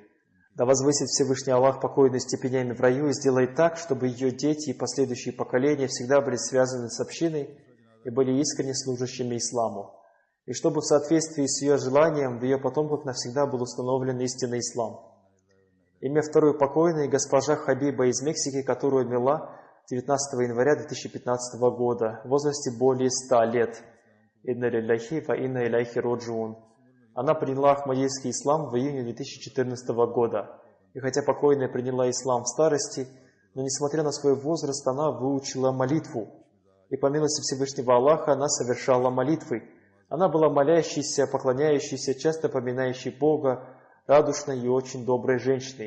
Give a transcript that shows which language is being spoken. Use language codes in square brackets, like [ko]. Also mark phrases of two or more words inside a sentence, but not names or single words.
[ru] Да возвысит Всевышний Аллах покойной степенями в раю и сделает так, чтобы ее дети и последующие поколения всегда были связаны с общиной и были искренне служащими исламу, и чтобы в соответствии с ее желанием в ее потомках навсегда был установлен истинный ислам. Имя второй покойной госпожа Хабиба из Мексики, которую умерла 19 января 2015 года в возрасте более 100 лет. [ar] إنا لله وإنا إليه راجعون. [ru] Она приняла ахмадийский ислам в июне 2014 года. И хотя покойная приняла ислам в старости, но несмотря на свой возраст, она выучила молитву. И по милости Всевышнего Аллаха она совершала молитвы. Она была молящейся, поклоняющейся, часто поминающей Бога, радушной и очень доброй женщиной.